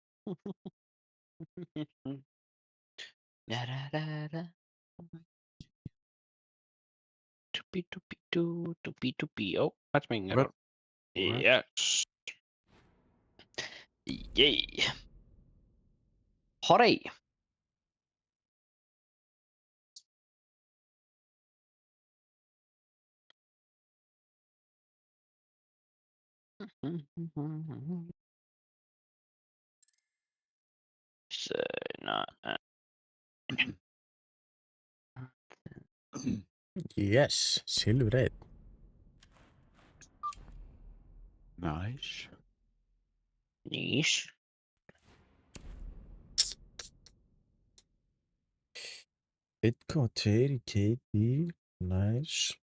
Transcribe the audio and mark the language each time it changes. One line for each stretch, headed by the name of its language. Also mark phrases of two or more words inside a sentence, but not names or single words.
English: Da-da-da-da. Doopy-doopy-doo, doopy-doopy. Oh, matchmaking error. Alright. Yes. Yay. Hooray. So, no, Yes, silfur 1. Nice. niche.
Icelandic: Einn komma tveir í KD. Nice.